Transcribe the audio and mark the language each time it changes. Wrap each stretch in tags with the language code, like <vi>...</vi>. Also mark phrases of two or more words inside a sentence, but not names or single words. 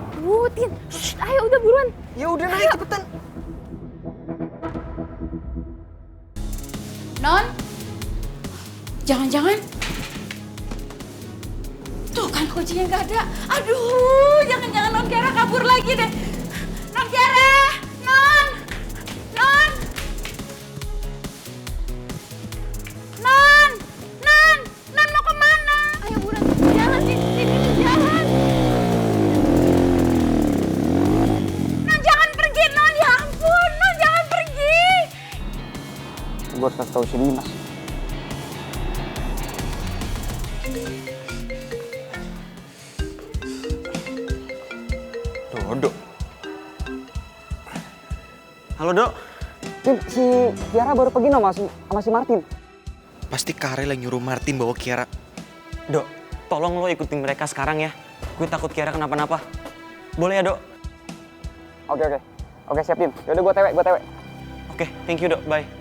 <id>Tin. Ayo udah buruan. Ya udah naik cepetan. Non. Jangan-jangan. Tuh kan kuncinya nggak ada. Aduh, jangan-jangan Non Kiara kabur lagi deh. Non Kiara, Non. Non. Non. Non. Non mau kemana? Ayo buruan. Jalan, sini jalan. Non jangan pergi, Non. Ya ampun, Non jangan pergi. Gue harus kasih tau si Dimas. Dodo. Halo, Dok. Tim, si Kiara baru pergi sama si Martin. Pasti Karel yang nyuruh Martin bawa Kiara. Dok, tolong lo ikutin mereka sekarang ya. Gue takut Kiara kenapa-napa. Boleh ya, Dok? Oke. Oke, siap Tim. Yaudah gue tewe. Oke,</id> <en>thank you, Dok. Bye.</en>